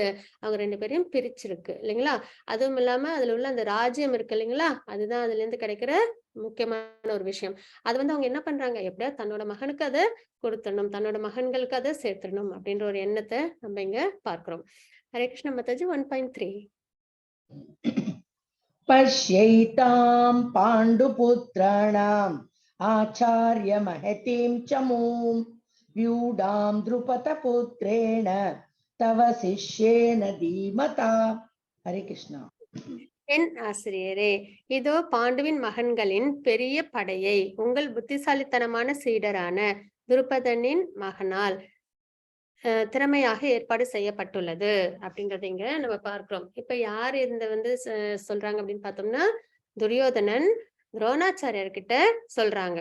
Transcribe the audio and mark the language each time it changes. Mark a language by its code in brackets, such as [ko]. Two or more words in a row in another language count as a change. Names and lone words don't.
[ta] அவங்க 2 பேரையும் பிரிச்சிருக்கு. இல்லைங்களா? அதுவும் இல்லாம அதுல உள்ள அந்த ராஜ்யம் இருக்கு இல்லைங்களா? அதுதான் அதுலேருந்து கிடைக்கிற முக்கியமான ஒரு விஷயம். அது வந்து அவங்க என்ன பண்றாங்க? எப்படியாவது தன்னோட மகனுக்கு அத குடுத்துடணும். தன்னோட மகன்களுக்கு அத சேர்த்துடணும் அப்படின்ற ஒரு எண்ணத்த நம்ம இங்க பார்க்கிறோம். [sa] हरे कृष्ण [ta] மாதாஜி 1.3. [sa] पश्यैतां पाण्डुपुत्राणाम् आचार्य महतीं च मूं व्यूढां द्रुपदपुत्रेण तव शिष्येन धीमता. हरे कृष्णा. [ta] என் ஆசிரியரே, இதோ பாண்டுவின் மகன்களின் பெரிய படையை உங்கள் புத்திசாலித்தனமான சீடரான துருபதனின் மகனால் திறமையாக ஏற்பாடு செய்யப்பட்டுள்ளது அப்படின்றத இங்க நம்ம பார்க்கிறோம். இப்ப யார் இந்த வந்து சொல்றாங்க அப்படின்னு பார்த்தோம்னா, துரியோதனன் துரோணாச்சாரியார் கிட்ட சொல்றாங்க.